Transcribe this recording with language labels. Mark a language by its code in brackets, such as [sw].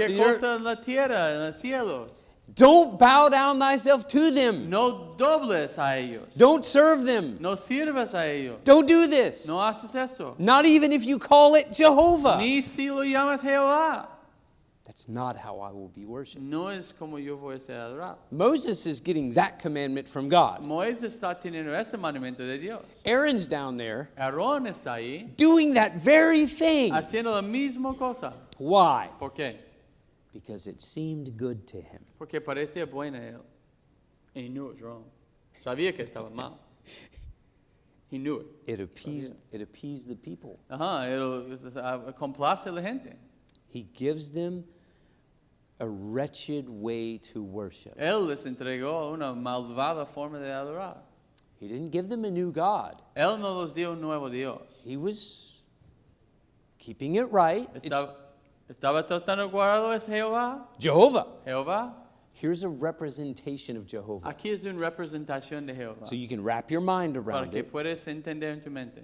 [es] cualquier cosa en la tierra, en los cielos. [en] Don't bow down thyself to them. [es] No dobles a ellos. [en] Don't serve them. [es] No sirvas a ellos. [en] Don't do this. [es] No haces eso. [en] Not even if you call it Jehovah. [es] Ni si lo llamas Jehová. [en] That's not how I will be worshipped. [es] No es como yo voy a ser adorado. [en] Moses is getting that commandment from God. [es] Moisés está teniendo este mandamiento de Dios. [en] Aaron's down there [es] Aarón está ahí [en] doing that very thing. [es] haciendo la misma cosa. [en] Why? [es] ¿Por qué? [en] Because it seemed good to him. [es] Porque parecía buena a él. [en] And he knew it was wrong. [es] Sabía que estaba mal. [en] He knew it. It appeased the people. [es] Ajá, complace a la gente. [en] He gives them a wretched way to worship. [es] Él les entregó una malvada forma de adorar. [en] He didn't give them a new God. [es] Él no los dio un nuevo Dios. [en] He was keeping it right. It's [es] Estaba tratando de guardar es Jehová. [en] Jehovah. [es] Jehová. [en] Here's a representation of Jehovah. [es] Aquí es una representación de Jehová. [en] So you can wrap your mind [es] Para [en] around [es] que [en] it [es] puedes entender en tu mente